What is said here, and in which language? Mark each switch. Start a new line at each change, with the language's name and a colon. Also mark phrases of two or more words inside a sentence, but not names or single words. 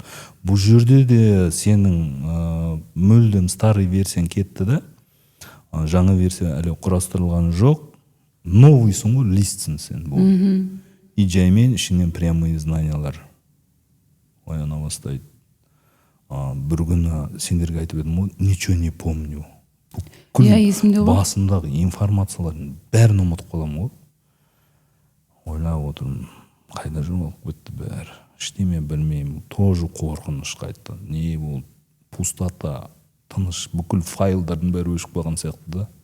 Kazakh: Бұл жерде де сенің мүлдем
Russian: старый версияң
Kazakh: кетті да, жаңа версия әлі құрастырылған жоқ. Новыйсың ғой, листсің сен бұл. И жаймен ішінен
Russian: прямые знаниялар
Kazakh: ояна бастайды. Бір күні сендерге айтып едім ғой,
Russian: ничего не помню.
Kazakh: Басымдағы информациялардың бәрін ұмытып қаламын ғой. Ойлап отырмын, қайда жоғалып кетті бәрі. Ештеме білмеймін, тоже қорқыныш қайтты. Не болды? Пустота, тыныш, бүкіл файлдардың бәрі өшіп қалған сияқты да.